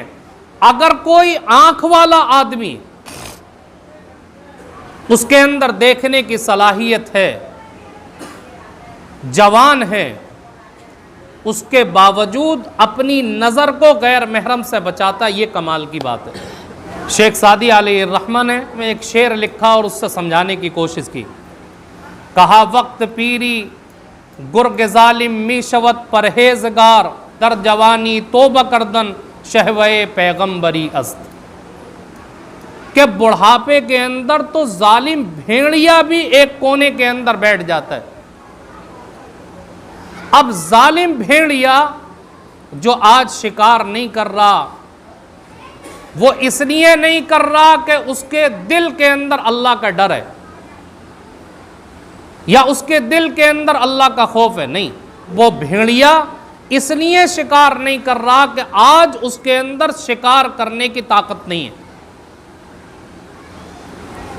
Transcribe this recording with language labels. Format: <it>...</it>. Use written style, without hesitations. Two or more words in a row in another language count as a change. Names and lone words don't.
<ur>اگر کوئی آنکھ والا آدمی اس کے اندر دیکھنے کی صلاحیت ہے، جوان ہے، اس کے باوجود اپنی نظر کو غیر محرم سے بچاتا، یہ کمال کی بات ہے۔ شیخ سعدی علیہ الرحمہ نے میں ایک شعر لکھا اور اس سے سمجھانے کی کوشش کی۔</ur> <fa>کہا وقت پیری گرگ ظالم می شود پرہیزگار، در جوانی توبہ کردن شہوے پیغمبری است۔</fa> <ur>کہ بڑھاپے کے اندر تو ظالم بھیڑیا بھی ایک کونے کے اندر بیٹھ جاتا ہے۔ اب ظالم بھیڑیا جو آج شکار نہیں کر رہا، وہ اس لیے نہیں کر رہا کہ اس کے دل کے اندر اللہ کا ڈر ہے یا اس کے دل کے اندر اللہ کا خوف ہے، نہیں، وہ بھیڑیا اس لیے شکار نہیں کر رہا کہ آج اس کے اندر شکار کرنے کی طاقت نہیں ہے۔</ur>